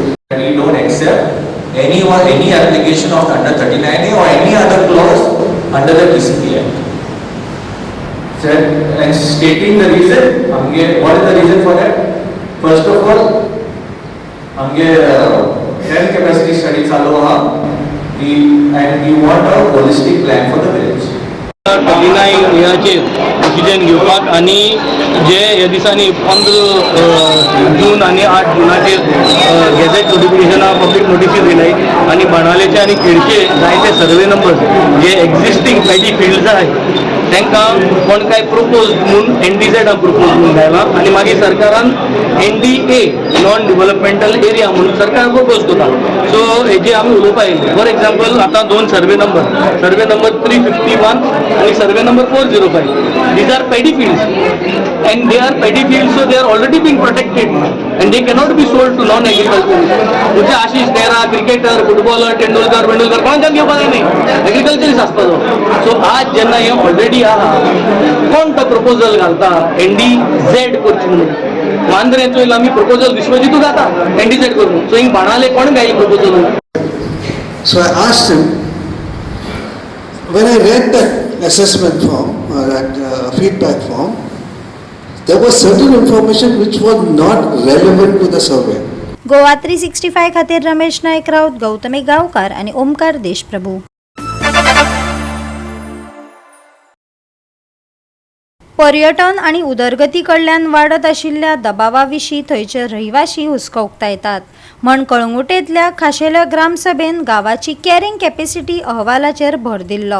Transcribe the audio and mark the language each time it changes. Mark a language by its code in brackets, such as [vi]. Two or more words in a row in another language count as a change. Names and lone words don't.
[en] We don't accept any application of under 39A or any other clause under the TCP Act. Sir, and stating the reason, what is the reason for that? First of all, land capacity study [kok] चालू आहा, [en] and we want a holistic plan for the village. [kok] 39 ह्याचेर डिसिजन घेवपाक आनी जे ह्या दिसांनी 15 जून आनी 8 जुनाचेर [en] gazette notifications public notices [kok] येयल्याय आनी बाणावलेचे आनी खेडचे जायते [en] survey numbers [kok] जे [en] existing paddy fields [kok] आहाय तांकां कोण काय प्रोपोज म्हणून NDZ प्रोपोज म्हणून घायला आनी मागीर सरकारान NDA [en] non developmental area [kok] म्हणून सरकार प्रोपोज करता. सो हेजे आमी उलोवपा येयले. [en] For example आतां 2 survey number 351 and survey number 405. These are paddy fields and they are paddy fields, so they are already being protected and they cannot be sold to non-agricultural. [kok] तुझे आशिष नेहरा [en] cricketer footballer [kok] तेंडुलकर कोणाक घेवपाक जाय न्ही एग्रिकल्चरिस्ट आसपाचो. सो आज जेन्ना हे ऑलरेडी आहा कोण तो प्रपोजल घालता NDZ करची म्हणून मांद्रे चोयला आमी प्रपोजल विश्वजीतू घाता NDZ करून. सो हिंग बाणाले कोण घायली प्रपोजल. [en] So I asked him, when I read that assessment form or that feedback form, there was certain information which was not relevant to the survey. [kok] गोवा 365 खातीर रमेश नायक राऊत, गौतमी गांवकार आणि ओमकार देशप्रभू. पर्यटन आणि उदरगती कडल्यान वाडत आशिल्ल्या दबावा विशीं थंयचे रहिवाशी हुस्को उक्तायतात म्हण कळंगुटेंतल्या खाशेल्या ग्रामसभेन गांवाची कॅरिंग कॅपॅसिटी अहवालाचेर भर दिल्लो.